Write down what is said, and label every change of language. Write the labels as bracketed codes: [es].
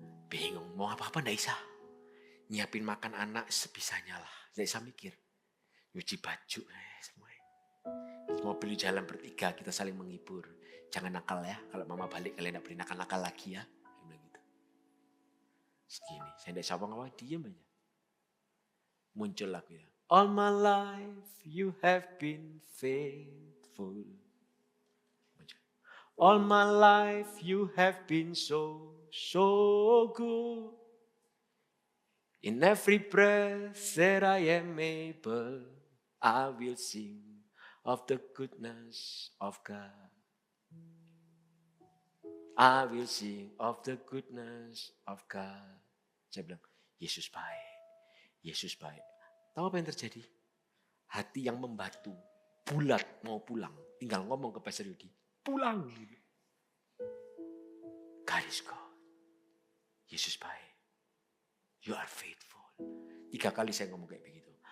[id] Bingung. Mau apa-apa enggak bisa. Nyiapin makan anak sebisanya lah. Enggak bisa mikir. Nyuci baju. Semuanya. Mobil jalan bertiga. Kita saling menghibur. Jangan nakal ya. Kalau mama balik kalian enggak boleh nakal-nakal lagi ya. Gitu. Segini. Saya enggak bisa apa-apa. Diam aja. Muncul lagu ya. [en] All my life you have been faithful. All my life you have been so good. In every breath that I am able, I will sing of the goodness of God. I will sing of the goodness of God. [id] Saya bilang, Yesus baik. Yesus baik. Tahu apa yang terjadi? Hati yang membatu, bulat mau pulang. Tinggal ngomong ke Pastor Yudi, pulang. [en] God is God. [id] Yesus baik. [en] You are faithful. [id] 3 kali saya ngomong kayak begitu.